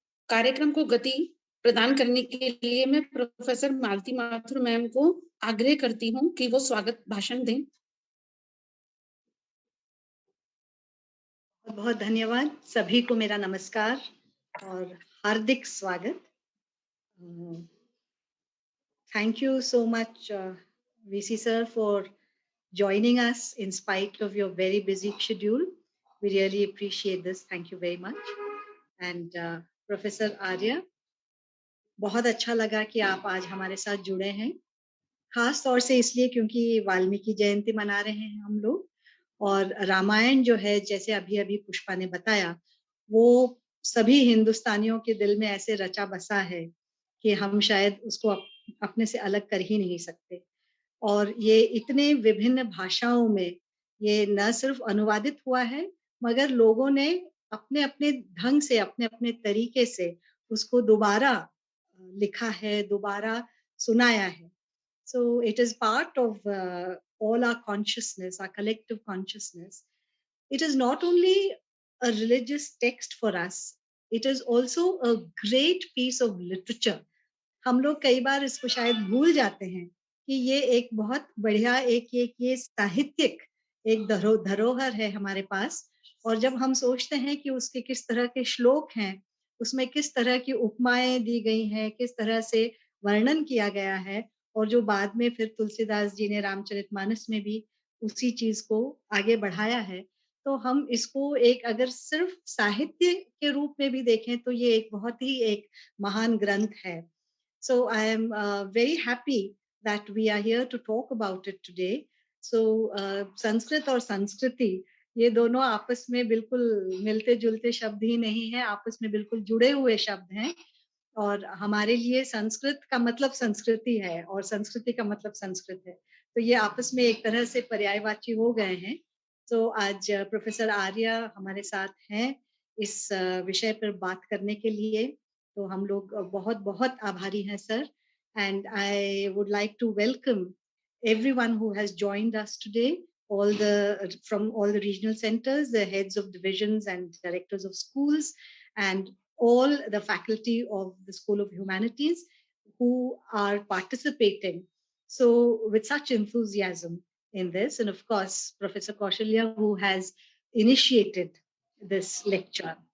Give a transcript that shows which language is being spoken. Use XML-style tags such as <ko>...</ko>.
<hi>कार्यक्रम को गति प्रदान करने के लिए मैं प्रोफेसर मालती माथुर मैम को आग्रह करती हूँ कि वो स्वागत भाषण दें। बहुत धन्यवाद। सभी को मेरा नमस्कार और हार्दिक स्वागत।</hi> <en>Thank you so much, VC sir, for joining us in spite of your very busy schedule. We really appreciate this. Thank you very much. And</en> <hi>Professor Arya, बहुत अच्छा लगा कि आप आज हमारे साथ जुड़े हैं, खास तौर से इसलिए क्योंकि वाल्मीकि जयंती मना रहे हैं हम लोग, और रामायण जो है, जैसे अभी अभी पुष्पा ने बताया, वो सभी हिंदुस्तानियों के दिल में ऐसे रचा बसा है कि हम शायद उसको अपने से अलग कर ही नहीं सकते। और ये इतने विभिन्न भाषाओं में ये न सिर्फ अनुवादित हुआ है, मगर लोगों ने अपने अपने ढंग से, अपने अपने तरीके से उसको दोबारा लिखा है, दोबारा सुनाया है।</hi> <en>So it is part of all our consciousness, our collective consciousness. It is not only a religious text for us, it is also a great piece of literature.</en> <hi>हम लोग कई बार इसको शायद भूल जाते हैं कि ये एक बहुत बढ़िया एक ये साहित्यिक एक धरोहर है हमारे पास। और जब हम सोचते हैं कि उसके किस तरह के श्लोक हैं, उसमें किस तरह की उपमाएं दी गई हैं, किस तरह से वर्णन किया गया है, और जो बाद में फिर तुलसीदास जी ने रामचरितमानस में भी उसी चीज को आगे बढ़ाया है, तो हम इसको एक अगर सिर्फ साहित्य के रूप में भी देखें तो ये एक बहुत ही एक महान ग्रंथ है।</hi> <en>So I am very happy that we are here to talk about it today. So</en> <hi>Sanskrit और संस्कृति ये दोनों आपस में बिल्कुल मिलते जुलते शब्द ही नहीं है, आपस में बिल्कुल जुड़े हुए शब्द हैं। और हमारे लिए संस्कृत का मतलब संस्कृति है और संस्कृति का मतलब संस्कृत है, तो ये आपस में एक तरह से पर्यायवाची हो गए हैं। तो आज प्रोफेसर आर्या हमारे साथ हैं इस विषय पर बात करने के लिए, तो हम लोग बहुत बहुत आभारी हैं sir.</hi> <en>And I would like to welcome everyone who has joined us today, from all the regional centers, the heads of divisions and directors of schools, and all the faculty of the School of Humanities who are participating so with such enthusiasm in this, and of course Professor Kaushalya, who has initiated this lecture.</en>